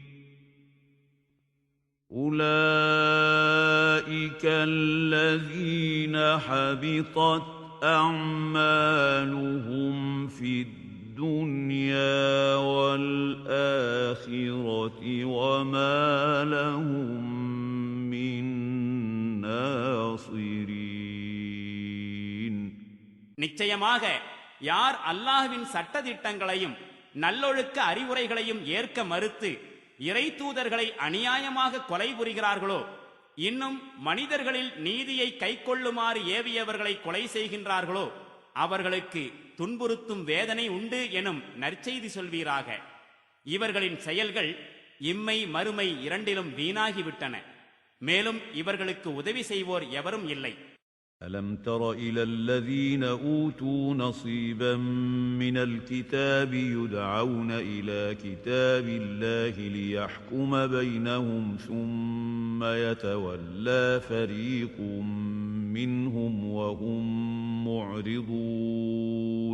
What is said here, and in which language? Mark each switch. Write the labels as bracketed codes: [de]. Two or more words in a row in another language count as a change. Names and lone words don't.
[ar] أولئك الذين حبطت أعمالهم في الدنيا والآخرة الآخرة وما لهم من ناصرين. [ta] நிச்சயமாக யார் அல்லாஹ்வின் சட்டதிட்டங்களையும் நல்லொழுக்க அறிவுரைகளையும் ஏற்க மறுத்து இறை தூதர்களை அநியாயமாக கொலை புரிகிறார்களோ, இன்னும் மனிதர்களில் நீதியை கைக்கொள்ளுமாறு ஏவியவர்களை கொலை செய்கின்றார்களோ, அவர்களுக்கு துன்புறுத்தும் வேதனை உண்டு எனும் நற்செய்தி சொல்வீராக. இவர்களின் செயல்கள் இம்மை மறுமை இரண்டிலும் வீணாகிவிட்டன. மேலும் இவர்களுக்கு உதவி செய்வோர் எவரும் இல்லை. [ar] ألم تر إلى الذين أوتوا نصيبا من الكتاب يدعون إلى كتاب الله ليحكم بينهم ثم يتولى فريق منهم وهم معرضون.